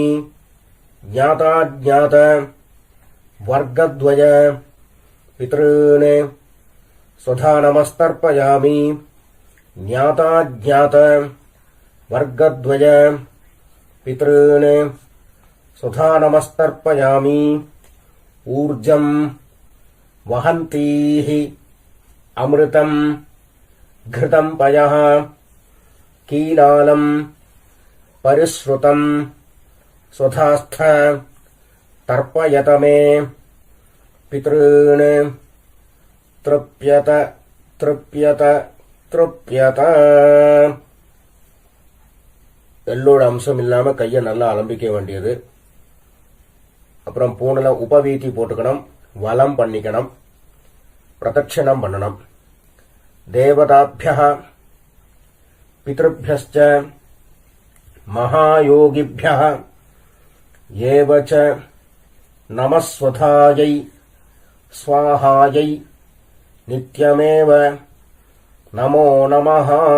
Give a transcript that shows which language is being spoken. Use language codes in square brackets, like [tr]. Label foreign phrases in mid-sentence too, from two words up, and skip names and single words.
[sa] ஞாதாஜ்ஞாத வர்க்கத்வய பித்ருன் சுதா நமஸ்தர்ப்பயாமி. ஞாதாஜ்ஞாத வர்க்கத்வய பித்ருன் சுதா நமஸ்தர்ப்பயாமி. ஊர்ஜம் வஹந்தீஹ அமிர்தம் घृतं पयः कीलालं परिश्रुतं स्वधास्थ तर्पयत मे पितॄन् तृप्यत तृप्यत तृप्यत. [ta] எள்ளோட அம்சம் இல்லாம கையை நல்லா அலம்பிக்க வேண்டியது. அப்புறம் பூனல உபவீதி போட்டுக்கணும், வலம் பண்ணிக்கணும், பிரதட்சணம் பண்ணணும். [sa] தேவதாभ्यः பித்ருभ्यश्च மகாயோகிभ्यः ஏவ ச நமஸ்வதாயை ஸ்வாஹாயை நித்யமேவ நமோ நமஹ.